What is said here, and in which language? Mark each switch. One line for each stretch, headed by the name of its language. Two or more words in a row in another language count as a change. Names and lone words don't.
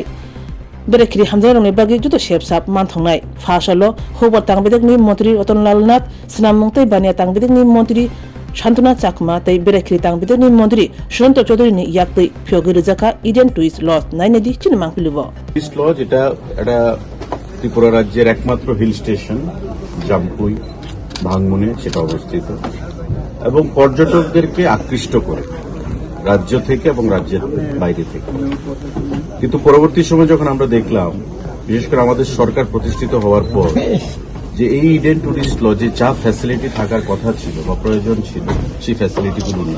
Kok Borok: Berekri hamzai rongni bagi juto siap sab mantongnai fashalo hobar tang bedek ni montri Ratonlal Nath senam mungtai bania tang bedek ni montri Shantuna Chakma tei berekri tang bedek ni montri Suranto Chaudhary ni yaktei phyogi rizaka Eden Twist Lodge nainedi chinimang pilibo
Bangla: টুরিস্ট লজ এটা ত্রিপুরা রাজ্যের একমাত্র
English: hill station
Bangla: জামপুই ভাঙমনে সেটা অবস্থিত এবং পর্যটকদেরকে আকৃষ্ট করে রাজ্য থেকে এবং রাজ্যের বাইরে থেকে। কিন্তু পরবর্তী সময় যখন আমরা দেখলাম, বিশেষ করে আমাদের সরকার প্রতিষ্ঠিত হওয়ার পর, যে এই ইডেন টুরিস্ট লজে যা ফ্যাসিলিটি থাকার কথা ছিল বা প্রয়োজন ছিল সেই ফ্যাসিলিটিগুলো না।